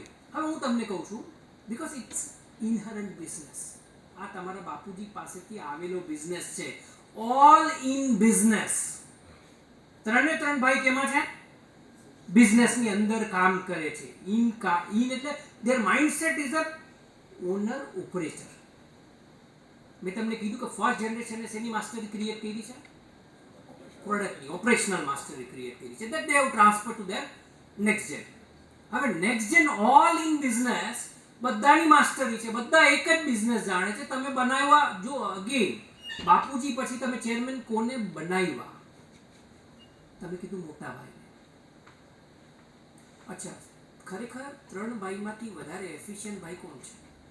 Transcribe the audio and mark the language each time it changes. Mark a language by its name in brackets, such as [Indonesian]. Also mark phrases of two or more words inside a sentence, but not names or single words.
[Gujarati] હવે હું તમને કહું છું, [English] because it's inherent business. [Gujarati] આ તમારા બાપુજી પાસેથી આવેલો બિઝનેસ છે. [English] all in business. [Gujarati] 3 ભાઈ કેમાં છે? બિઝનેસની અંદર કામ કરે છે. ઇન એટલે [English] their mindset is a owner operator. [Gujarati] મેં તમને કીધું કે [English] first generationને [Gujarati] શેની [English] mastery create [Gujarati] કરી છે? પ્રોડક્ટની, [English] operational mastery create [Gujarati] કરી છે. [English] that they have transferred to their next gen. [Gujarati] હવે [English] next gen all in business, [Gujarati] બધાની માસ્ટરી છે, બધા એક જ બિઝનેસ જાણે છે. તમે બનાવ્યા, જો અગેન બાપુજી પછી તમે ચેરમેન કોને બનાવ્યા? તમે કીધું મોટા ભાઈને. અચ્છા, ખરેખર 3 ભાઈમાંથી વધારે એફિશિયન્ટ ભાઈ કોણ છે?